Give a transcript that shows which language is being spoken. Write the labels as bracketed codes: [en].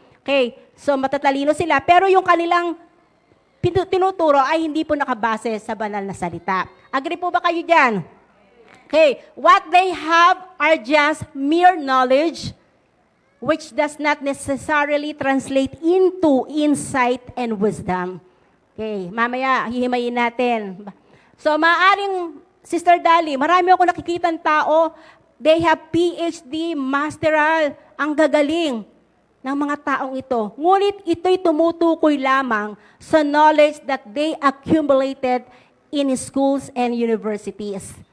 [tl] Okay, so matatalino sila, pero yung kanilang tinuturo ay hindi po nakabase sa banal na salita. Agree po ba kayo dyan? [en] Okay, what they have are just mere knowledge, which does not necessarily translate into insight and wisdom. [tl] Okay, mamaya hihimayin natin. So, maaring, Sister Dali, marami ako nakikitang tao, [en] they have PhD, [tl] masteral, ang gagaling ng mga taong ito. Ngunit ito'y tumutukoy lamang sa [en] knowledge that they accumulated in schools and universities.